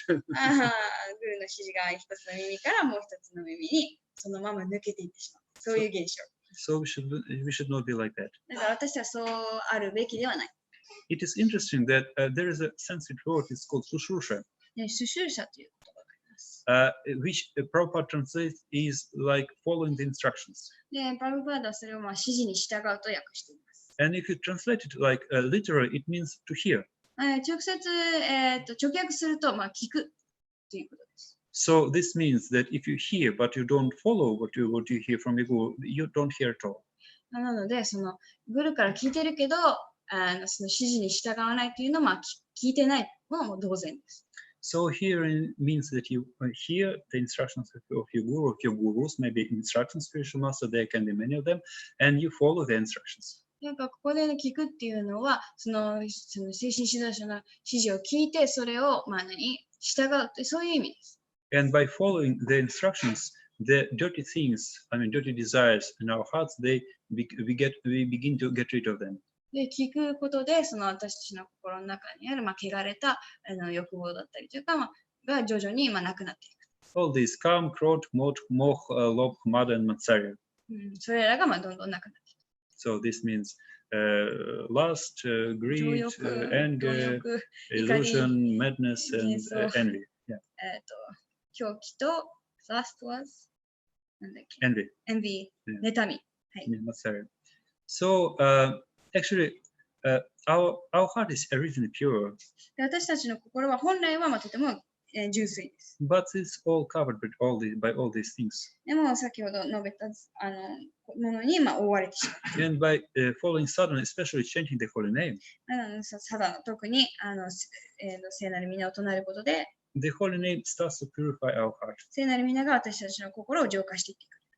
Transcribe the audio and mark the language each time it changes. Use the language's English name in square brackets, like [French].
[Japanese] グルの指示が一つの耳からもう一つの耳にそのまま抜けていってしまう。そういう現象。 [English] So we should not be like that. [Japanese] だから私はそうあるべきではない。 [English] It is interesting that there is a Sanskrit word, it's called sushrusha. [Japanese] シュシュルシャという言葉があります。 [English] Which proper translate is like following the instructions. [Japanese] で、プラブパーダはそれを指示に従うと訳しています。 [English] And if you translate it like literally, it means to hear. [Japanese] 直接、直訳すると、聞くということです。 [English] So this means that if you hear but you don't follow what you hear from your guru, you don't hear at all. [Japanese] なので、グルから聞いてるけど、その指示に従わないというのは、聞いてないのはもう同然です。 [English] So hearing means that you hear the instructions of your guru, of your gurus, maybe instructions, spiritual master, there can be many of them, and you follow the instructions. [Japanese] ここで聞くっていうのは、その精神指導者の指示を聞いて、それを従うという、そういう意味です。 [English] And by following the instructions, the dirty things, dirty desires in our hearts, we begin to get rid of them. [Japanese] で、聞くことで、私たちの心の中にある、汚れた欲望だったりとか、が徐々になくなっていく。 [English] All these kam, krot, moh, lobh, mada, and matsarya. [Japanese] それらがどんどんなくなっていく。 [English] So this means lust, greed, anger, illusion, madness, and envy. Yeah. [Japanese] 狂気と [English] last was [Japanese] なんだっけ [English] Envy. [Japanese] 妬み。はい。 [Sanskrit] Matsarya. [English] So actually, our heart is originally pure. [Japanese] で私たちの心は本来はとても純粋です。 [English] But it's all covered by all these things. [Japanese] でも先ほど述べたものに覆われてしまう。 [English] And by following sadhana, especially chanting the holy name, [Japanese] サダナ特に聖なる皆を唱えることで、 [English] the holy name starts to purify our heart. [Japanese] 聖なる皆が私たちの心を浄化していっていく。